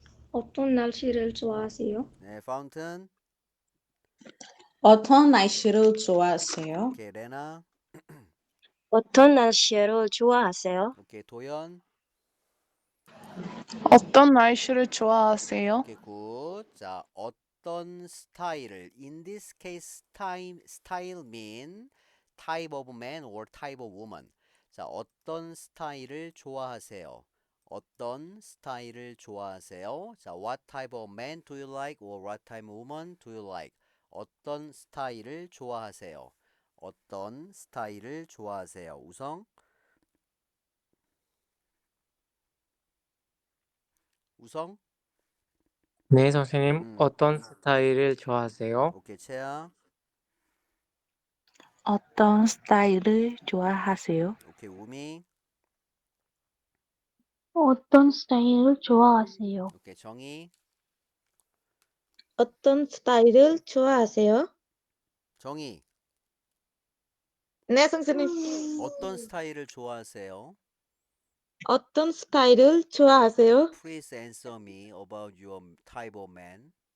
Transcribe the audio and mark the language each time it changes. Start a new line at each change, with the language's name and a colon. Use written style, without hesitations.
Korean: 어떤 날씨를 좋아하세요? 네. 파운튼. 어떤 날씨를 좋아하세요? 오케이. 레나. 어떤 날씨를 좋아하세요? 오케이. 도연. 어떤 날씨를 좋아하세요? 오케이. 굿.
English: 자,
Korean: 어떤 스타일을
English: in this case style mean type of man or type of woman.
Korean: 자, 어떤 스타일을 좋아하세요? 어떤 스타일을 좋아하세요?
English: 자, what type of man do you like or what type of woman do you like?
Korean: 어떤 스타일을 좋아하세요? 어떤 스타일을 좋아하세요? 우성? 우성? 네, 선생님. 음. 어떤 스타일을 좋아하세요? 오케이. 채아. 어떤 스타일을 좋아하세요? 오케이. 우미. 어떤 스타일을 좋아하세요? 오케이. 정희. 어떤 스타일을 좋아하세요? 정희. 네, 선생님. 어떤 스타일을 좋아하세요? 어떤 스타일을 좋아하세요?
English: Please answer me about your type of man.